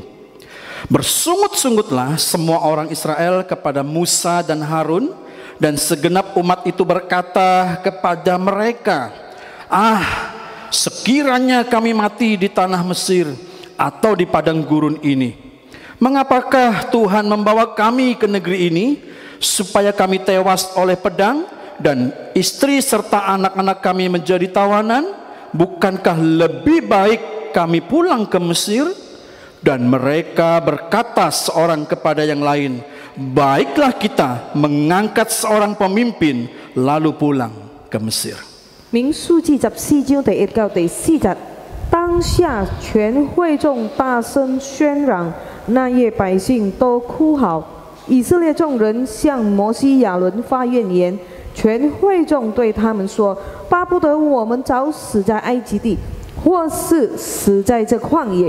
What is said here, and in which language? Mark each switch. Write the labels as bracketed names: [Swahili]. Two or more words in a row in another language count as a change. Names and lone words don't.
[Indonesian] Bersungut-sungutlah semua orang Israel kepada Musa dan Harun, dan segenap umat itu berkata kepada mereka, sekiranya kami mati di tanah Mesir atau di padang gurun ini, mengapakah Tuhan membawa kami ke negeri ini supaya kami tewas oleh pedang dan istri serta anak-anak kami menjadi tawanan? Bukankah lebih baik kami pulang ke Mesir? Dan mereka berkata seorang kepada yang lain, baiklah kita mengangkat seorang pemimpin lalu pulang ke Mesir. [Chinese] 民数记14章第1到第4节，当下全会众大声喧嚷，那夜百姓都哭嚎。以色列众人向摩西亚伦发怨言，全会众对他们说：巴不得我们早死在埃及地，或是死在这旷野。